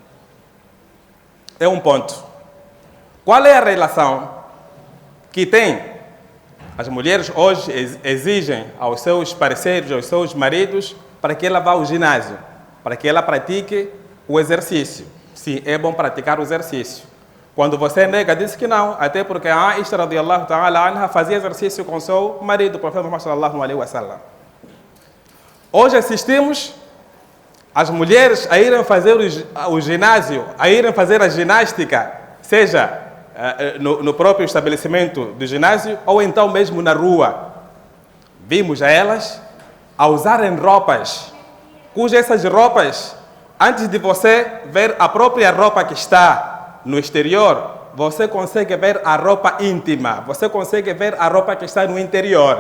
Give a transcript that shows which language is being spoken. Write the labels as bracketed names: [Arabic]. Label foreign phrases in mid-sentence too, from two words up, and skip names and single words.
[Portuguese] É um ponto. Qual é a relação que tem? As mulheres hoje exigem aos seus parceiros, aos seus maridos, para que ela vá ao ginásio, para que ela pratique o exercício. Sim, é bom praticar o exercício. Quando você nega, diz que não, até porque a Aisha [Arabic] رضي الله تعالى عنها [Portuguese] fazia exercício com seu marido, o profeta Muhammad [Arabic] صلى الله عليه وسلم. [Portuguese] Hoje assistimos as mulheres a irem fazer o ginásio, a irem fazer a ginástica, seja no próprio estabelecimento do ginásio ou então mesmo na rua. Vimos a elas a usarem roupas, cujas essas roupas, antes de você ver a própria roupa que está no exterior, você consegue ver a roupa íntima, você consegue ver a roupa que está no interior.